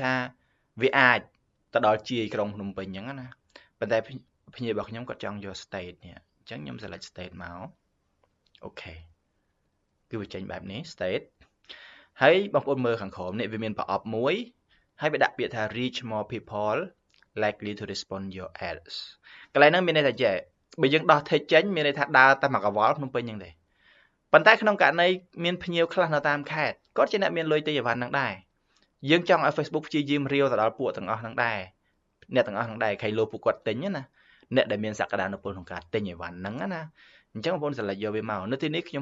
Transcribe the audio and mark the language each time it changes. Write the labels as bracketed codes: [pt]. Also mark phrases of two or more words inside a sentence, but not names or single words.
[km] ថាវាអាចទៅដល់ជាយក្រុងភ្នំពេញអញ្ចឹងណាប៉ុន្តែភ្ញៀវរបស់ខ្ញុំគាត់ចង់យក state នេះអញ្ចឹងខ្ញុំ [en] select state [km] មកអូខេគឺវាចេញបែបនេះ state ហើយបងប្អូនមើលខាងក្រោមនេះវាមានប្រអប់មួយហើយវាដាក់ពាក្យថា [en] reach more people likely to respond your ads [km] កន្លែង ហ្នឹងមានន័យថាចេះបើយើងដោះ tick ចេញមានន័យថាដើរតែមកកវល់ភ្នំពេញហ្នឹងទេប៉ុន្តែក្នុងករណីមានភ្ញៀវខ្លះនៅតាមខេត្តគាត់ជាអ្នកមានលុយទិញអីវ៉ាន់ហ្នឹងដែរយើងចង់ឲ្យ Facebook ព្យាយាមរាវទៅដល់ពួក ទាំងអស់ហ្នឹងដែរអ្នកទាំងអស់ហ្នឹងដែរខៃលោពួកគាត់ទិញណាអ្នកដែលមានសក្តានុពលក្នុងការទិញអីវ៉ាន់ហ្នឹងណាអញ្ចឹងបងប្អូន select យកវាមកនៅទីនេះខ្ញុំ